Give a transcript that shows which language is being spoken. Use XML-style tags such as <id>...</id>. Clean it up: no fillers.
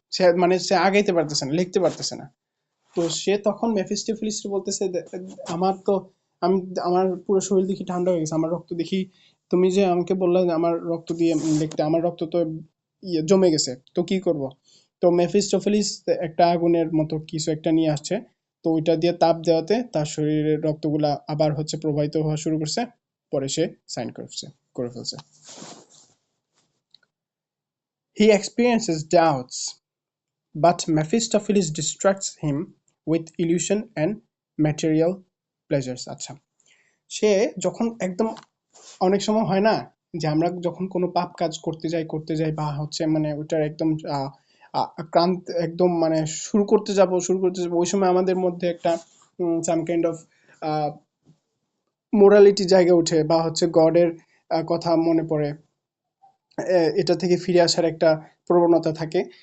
<bn>সে মানে সে আগাইতে পারতেছে না, লিখতে পারতেছে না। তো সে তখন মেফিস্টোফেলিসকে বলতেছে, আমার তো, আমি, আমার পুরো শরীর দেখি ঠান্ডা হয়ে গেছে, আমার রক্ত দেখি, তুমি যে আমাকে বললে যে আমার রক্ত দিয়ে লিখতে, আমার রক্ত তো ইয়ে জমে গেছে, তো কি করব? তো মেফিস্টোফেলিস একটা আগুনের মতো কিছু একটা নিয়ে আসছে, তো ওইটা দিয়ে তাপ দেওয়াতে তার শরীরের রক্তগুলা আবার হচ্ছে প্রবাহিত হওয়া শুরু করছে। পরে সে সাইন করে ফেলছে।</bn> <en>He experiences doubts, but Mephistopheles distracts him with illusion and material pleasures.</en> <bn>আচ্ছা, সে যখন একদম, অনেক সময় হয় না যে আমরা যখন কোনো পাপ কাজ করতে যাই বা হচ্ছে মানে ওটার একদম ক্রান্ত একদম মানে শুরু করতে যাব ওই সময় আমাদের মধ্যে একটা সাম কাইন্ড অফ মোরালিটি জায়গা উঠে বা হচ্ছে গডের কথা মনে পড়ে, এটা থেকে ফিরে আসার একটা প্রবণতা থাকে।</bn>